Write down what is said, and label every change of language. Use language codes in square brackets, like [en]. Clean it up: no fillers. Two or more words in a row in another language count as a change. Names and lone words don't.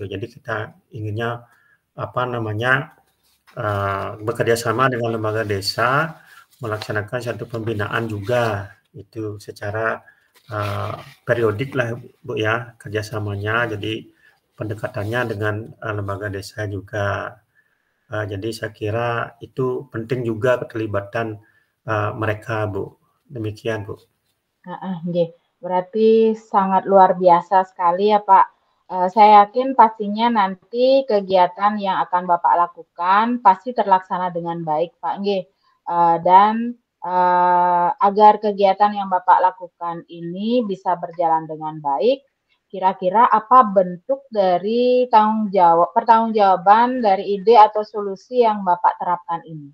[id] Jadi kita inginnya, apa namanya bekerja sama dengan lembaga desa, melaksanakan satu pembinaan juga, itu secara, eee, periodik lah, Bu, ya, kerjasamanya. Jadi pendekatannya dengan, lembaga desa juga. Jadi saya kira itu penting juga keterlibatan, mereka, Bu. Demikian, Bu. Heeh, nggih. Berarti sangat luar biasa sekali ya, Pak. Saya yakin pastinya nanti kegiatan yang akan Bapak lakukan pasti terlaksana dengan baik, Pak, nggih. Dan, agar kegiatan yang Bapak lakukan ini bisa berjalan dengan baik, kira-kira apa bentuk dari pertanggungjawaban dari ide atau solusi yang Bapak terapkan ini?